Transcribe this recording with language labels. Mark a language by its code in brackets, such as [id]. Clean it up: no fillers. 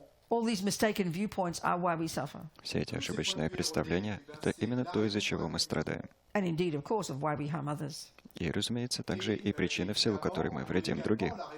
[en] All these mistaken viewpoints are why we suffer. [ru] Все эти ошибочные представления — это именно то, из-за чего мы страдаем. [en] And indeed, of course, of why we harm others. [ru] И, разумеется, также и причина, в силу которой мы вредим другим.